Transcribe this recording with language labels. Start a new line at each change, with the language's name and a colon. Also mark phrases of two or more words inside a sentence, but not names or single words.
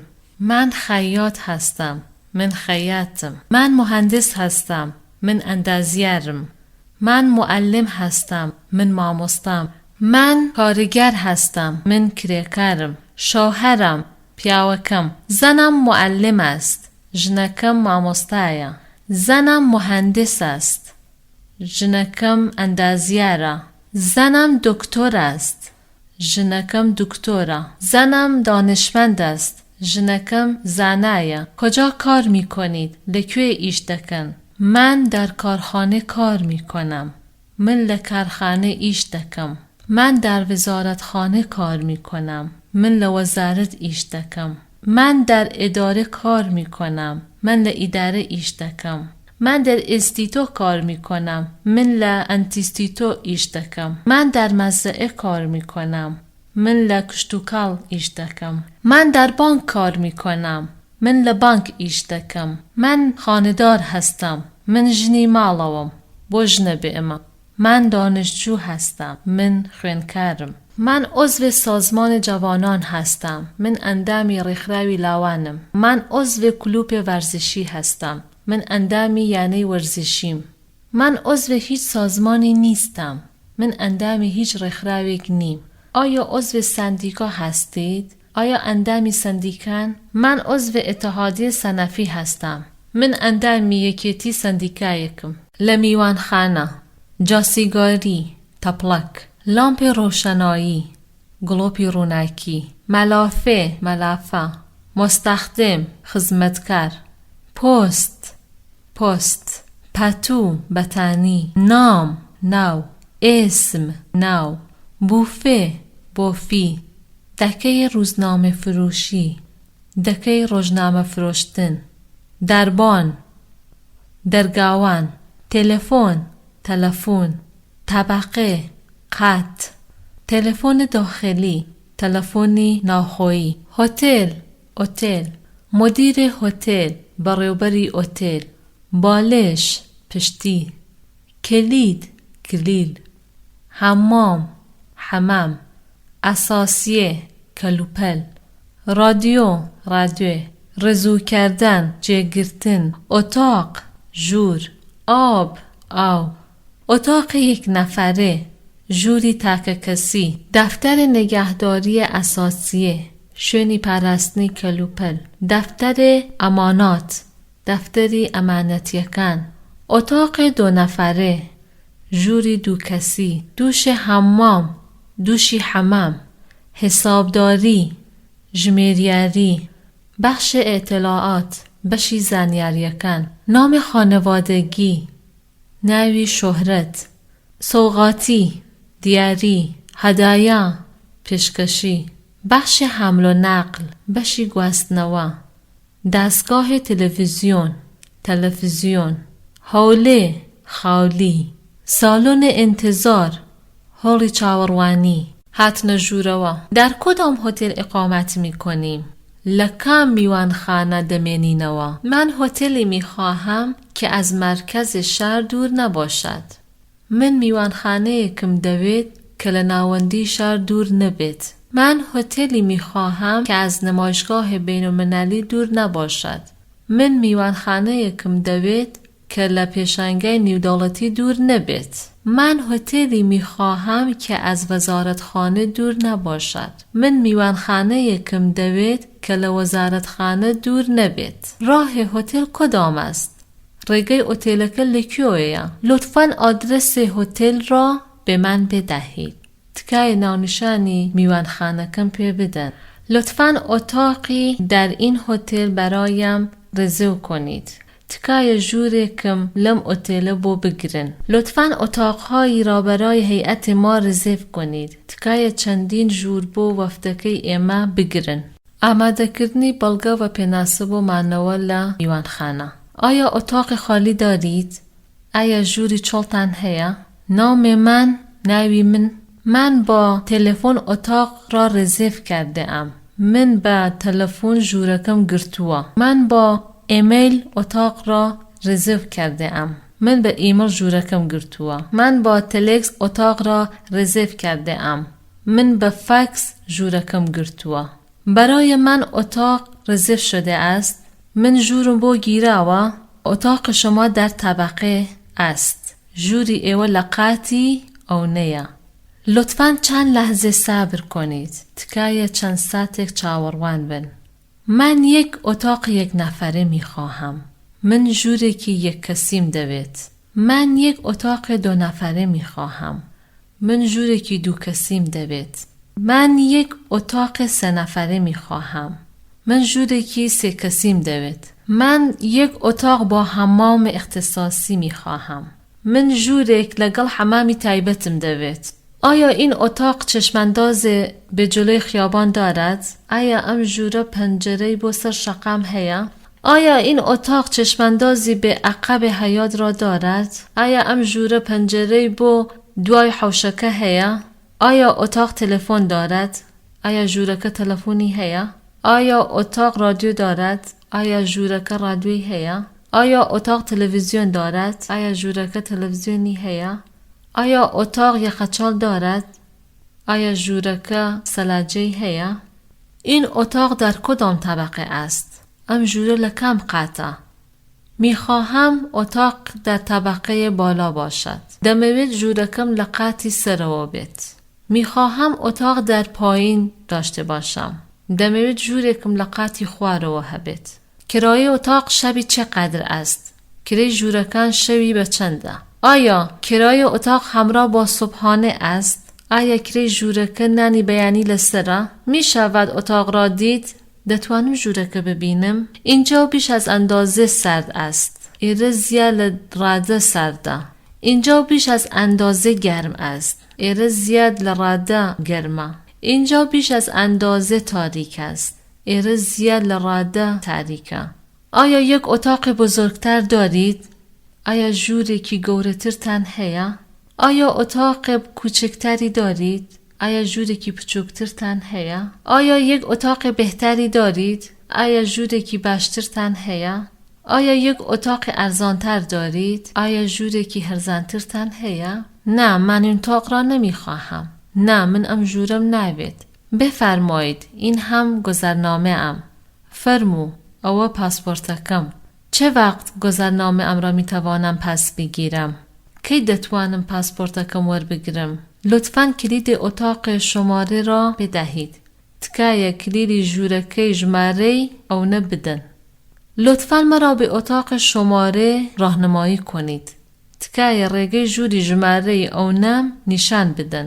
Persian: من خیاط هستم. من خیاطم. من مهندس هستم.
Central Kurdish: من اندازیارم.
Persian: من معلم هستم.
Central Kurdish: من مامۆستام.
Persian: من کارگر هستم.
Central Kurdish: من کرێکارم. شوهرم پیاوەکەم.
Persian: زنم معلم است.
Central Kurdish: ژنەکەم مامۆستایە.
Persian: زنم مهندس است.
Central Kurdish: ژنەکەم ئەندازیارە.
Persian: زنم دکتر است.
Central Kurdish: ژنەکەم دکتۆرە.
Persian: زنم دانشمند است.
Central Kurdish: ژنەکەم زانایە.
Persian: کجا کار می کنید؟
Central Kurdish: لەکوێ ئیش دەکەن؟
Persian: من در کارخانه کار می کنم.
Central Kurdish: من لکارخانه ایش دکم.
Persian: من در وزارتخانه کار می کنم.
Central Kurdish: من لوزارت ایش دکم.
Persian: من در اداره کار می کنم.
Central Kurdish: من لاداره ایش دکم.
Persian: من در استیتو کار می کنم.
Central Kurdish: من لانتیستیتو ایش دکم.
Persian: من در مزرعه کار می کنم.
Central Kurdish: من لکشتوکال ایش دکم.
Persian: من در بانک کار می کنم.
Central Kurdish: من لبانک ایش دکم.
Persian: من خاندار هستم.
Central Kurdish: من ژنی ماڵەوەم. بۆ ژنە بێمە.
Persian: من دانشجو هستم.
Central Kurdish: من خوێندکارم.
Persian: من عضو سازمان جوانان هستم.
Central Kurdish: من ئەندامی ڕێکخراوی لاوانم.
Persian: من عضو کلوپ ورزشی هستم.
Central Kurdish: من ئەندامی یانەی وەرزشیم.
Persian: من عضو هیچ سازمانی نیستم.
Central Kurdish: من ئەندامی هیچ ڕێکخراوێک نیم.
Persian: آیا عضو سندیکا هستید؟
Central Kurdish: آیا ئەندامی سندیکان؟
Persian: من عضو اتحادیه سەنەفی هستم.
Central Kurdish: من ئەندامی یەکێتی سندیکایەکم. لە میوانخانە، جاسیگاری، تەپڵەک، لامپی ڕۆشنایی، گڵۆپی ڕووناکی، مەلافە، مستخدم، خزمەتکار، پۆست، پەتوو، بەتانی، نام، ناو، ئێسم، ناو، بوفێ، بۆفی، دەکەی ڕۆژنامە فروشی، دەکەی ڕۆژنامە فرۆشتن، دەربان، دەرگاوان،
Persian: تلفن، طبقه، قط، تلفن داخلی،
Central Kurdish: تلفنی ناوخۆیی،
Persian: هتل، مدیر هتل،
Central Kurdish: بەڕێوەبەری هتل،
Persian: بالش، پشتی، کلید، حمام، اساسیه، کلوپل، رادیو، رزو کردن، جێگرتن، اتاق، ژوور، آب، اتاق یک نفره،
Central Kurdish: ژووری تاکە کەسی،
Persian: دفتر نگهداری اساسیه،
Central Kurdish: شوێنی پاراستنی کەلوپەل،
Persian: دفتر ئەمانات،
Central Kurdish: دفتری ئەمانەتیەکان،
Persian: اتاق دو نفره،
Central Kurdish: ژووری دوو کەسی، دووشی حەمام، حسابداری، ژمێریاری،
Persian: بخش اطلاعات،
Central Kurdish: بەشی زانیاریەکان،
Persian: نام خانوادگی،
Central Kurdish: ناوی شۆهرەت، سوغاتی، دیاری، هەدایا، پێشکەشی، بەخشی
Persian: حمل و نقل،
Central Kurdish: بەشی گواستنەوە، دەستگاه تەلەڤیزیۆن، هەولێ، خاولی،
Persian: سالن انتظار،
Central Kurdish: هۆڵی چاوەڕوانی، هاتنە ژوورەوە.
Persian: در کدام هتل اقامت می کنیم؟
Central Kurdish: لکام میوانخانه دمێنینەوە.
Persian: من هتلی می خواهم که از مرکز شهر دور نباشد.
Central Kurdish: من میوانخانەیەکم دەوێت کە لە ناوەندی شار دوور نەبێت.
Persian: من هتلی می خواهم که از نمایشگاه بین‌المللی دور نباشد.
Central Kurdish: من میوانخانەیەکم دەوێت کە لە پێشانگای نێودەوڵەتی دوور نەبێت.
Persian: من هتلی می خواهم که از وزارتخانه دور نباشد.
Central Kurdish: من میوانخانەیەکم دەوێت کە لە وەزارەتخانە دوور نەبێت.
Persian: راه هتل کدام است؟
Central Kurdish: ڕێگەی ئۆتێلەکە لەکوێیە؟
Persian: لطفاً آدرس هتل را به من بدهید.
Central Kurdish: تکای ناونیشانی میوانخانەکەم پێ بدەن.
Persian: لطفاً اتاقی در این هتل برایم رزرو کنید.
Central Kurdish: تکای ژوورێکم لەم ئۆتێلە بۆ بگرن.
Persian: لطفاً اتاقهایی را برای هیئت ما رزرو کنید.
Central Kurdish: تکای چەندین ژوور بۆ وەفدەکەی ئێمە بگرن. ئامادەکردنی بەڵگە و پێناسە بۆ مانەوە لە میوانخانە.
Persian: آیا اتاق خالی دارید؟ آیا
Central Kurdish: ژووری چۆڵتان هەیە؟
Persian: نام ناوی من با تلفن اتاق را رزرو کرده ام. من با تلفن
Central Kurdish: ژوورەکەم گرتووە.
Persian: من با ایمیل اتاق را رزرو کرده ام. من به ایمیل
Central Kurdish: ژوورەکەم گرتووە.
Persian: من با تلکس اتاق را رزرو کرده ام. من به فکس
Central Kurdish: ژوورەکەم گرتووە.
Persian: برای من اتاق رزرو شده است.
Central Kurdish: من ژوورم بۆ گیراوە.
Persian: اتاق شما در طبقه است.
Central Kurdish: ژووری ئێوە لە قاتی ئەو نەیە.
Persian: لطفاً چند لحظه صبر کنید.
Central Kurdish: تکایە چند ساتێک چاوەڕوان بن.
Persian: من یک اتاق یک نفره می خواهم.
Central Kurdish: من ژوورێکی یک کەسیم دەوێت.
Persian: من یک اتاق دو نفره می خواهم.
Central Kurdish: من ژوورێکی دوو کەسیم دەوێت.
Persian: من یک اتاق سه نفره می خواهم.
Central Kurdish: من ژوورێکی سه کەسیم دەوێت.
Persian: من یک اتاق با حمام اختصاصی می خواهم.
Central Kurdish: من ژوورێک لەگەڵ حەمامی تایبەتم دەوێت.
Persian: آیا این اتاق چشمانداز به جلوی خیابان دارد؟
Central Kurdish: آیا ام ژوورە پەنجەرەی بۆ سەر شەقام هەیە؟
Persian: آیا این اتاق چشماندازی به عقب حیاط را دارد؟
Central Kurdish: آیا ام ژوورە پەنجەرەی بۆ دوای حوشەکە هەیە؟
Persian: آیا اتاق تلفن دارد؟ آیا
Central Kurdish: ژوورەکە تەلەفۆنی هەیە؟
Persian: آیا اتاق رادیو دارد؟
Central Kurdish: آیا ژوورەکە رادیویی هەیە؟
Persian: آیا اتاق تلویزیون دارد؟
Central Kurdish: آیا ژوورەکە تلویزیونی هەیە؟
Persian: آیا اتاق یخچال دارد؟ آیا
Central Kurdish: ژوورەکە سەلاجەی هەیە؟
Persian: این اتاق در کدام طبقه است؟
Central Kurdish: ام ژوورە لە کام قاتە؟
Persian: میخواهم اتاق در طبقه بالا باشد.
Central Kurdish: دەمەوێت ژوورەکەم لە قاتی سەرەوە بێت.
Persian: میخواهم اتاق در پایین داشته باشم.
Central Kurdish: دەمەوێت ژوورێکم لە قاتی خوارەوە هەبێت.
Persian: کرایه اتاق شبی چقدر است؟
Central Kurdish: کرایه ژوورەکان شەوی بە چەندە؟
Persian: آیا کرایه اتاق همراه با صبحانه است؟
Central Kurdish: آیا کرایه ژوورەکە نانی بەیانی لەسەرە؟
Persian: می شود اتاق را دید؟
Central Kurdish: دەتوانم ژوورەکە ببینم؟
Persian: اینجا بیش از اندازه سرد است.
Central Kurdish: ئێرە زیاد لە ڕادە ساردە.
Persian: اینجا بیش از اندازه گرم است.
Central Kurdish: ئێرە زیاد لە ڕادە گەرمە.
Persian: اینجا بیش از اندازه تاریک است.
Central Kurdish: ئێرە زیاد لە ڕادە تاریکە.
Persian: آیا یک اتاق بزرگتر دارید؟
Central Kurdish: آیا ژوورێکی گەورەترتان هەیە؟
Persian: آیا اتاق کوچکتری دارید؟
Central Kurdish: آیا ژوورێکی بچووکترتان هەیە؟
Persian: آیا یک اتاق بهتری دارید؟
Central Kurdish: آیا ژوورێکی باشترتان هەیە؟
Persian: آیا یک اتاق ارزانتر دارید؟
Central Kurdish: آیا ژوورێکی هەرزانترتان هەیە؟
Persian: نه، من این اتاق را نمیخواهم.
Central Kurdish: نه، من ام ژوورم ناوێت.
Persian: بفرمایید، این هم گذرنامه ام.
Central Kurdish: فرمو، ئەوە پاسپۆرتەکەم.
Persian: چه وقت گذرنامه ام را میتوانم پس بگیرم؟
Central Kurdish: کی دەتوانم پاسپۆرتەکەم وەربگرم؟
Persian: لطفاً کلید اتاق شماره را بدهید.
Central Kurdish: تکایە کلیدی ژوورەکەی ژمارەی ئەوە بدەن.
Persian: لطفاً مرا به اتاق شماره راهنمایی کنید.
Central Kurdish: تکایە ڕێگەی ژووری ژمارەی ئەوە نیشان بدەن.